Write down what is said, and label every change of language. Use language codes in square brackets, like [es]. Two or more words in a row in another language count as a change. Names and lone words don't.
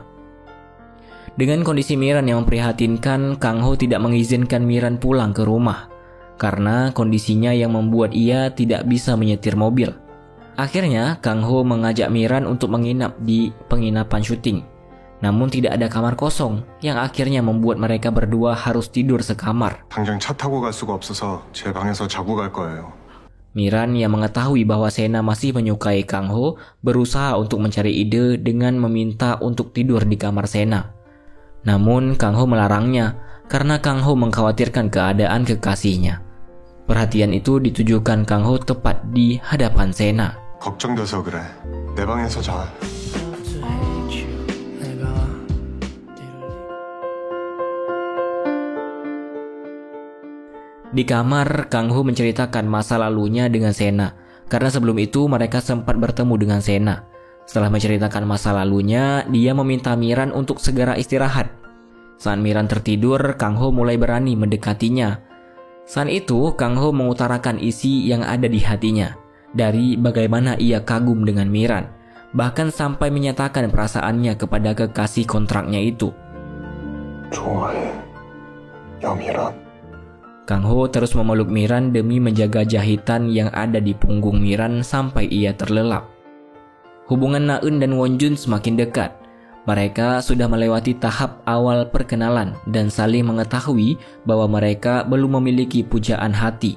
[id] Dengan kondisi Miran yang memprihatinkan, Kang Ho tidak mengizinkan Miran pulang ke rumah karena kondisinya yang membuat ia tidak bisa menyetir mobil. Akhirnya, Kang Ho mengajak Miran untuk menginap di penginapan syuting. Namun tidak ada kamar kosong yang akhirnya membuat mereka berdua harus tidur sekamar. [ko] 당장 차 타고 갈 수가 없어서 제 방에서 자고 갈 거예요. [id] Miran yang mengetahui bahwa Sena masih menyukai Kang Ho berusaha untuk mencari ide dengan meminta untuk tidur di kamar Sena. Namun Kang Ho melarangnya karena Kang Ho mengkhawatirkan keadaan kekasihnya. Perhatian itu ditujukan Kang Ho tepat di hadapan Sena. [ko] 걱정돼서 그래. 내 방에서 자. [id] Di kamar, Kang Ho menceritakan masa lalunya dengan Sena karena sebelum itu mereka sempat bertemu dengan Sena. Setelah menceritakan masa lalunya, dia meminta Miran untuk segera istirahat. Saat Miran tertidur, Kang Ho mulai berani mendekatinya. Saat itu, Kang Ho mengutarakan isi yang ada di hatinya, dari bagaimana ia kagum dengan Miran, bahkan sampai menyatakan perasaannya kepada kekasih kontraknya itu. [ko] 좋아해. 야 미란. [id] Kang Ho terus memeluk Miran demi menjaga jahitan yang ada di punggung Miran sampai ia terlelap. Hubungan Na-eun dan Wonjun semakin dekat. Mereka sudah melewati tahap awal perkenalan dan saling mengetahui bahwa mereka belum memiliki pujaan hati.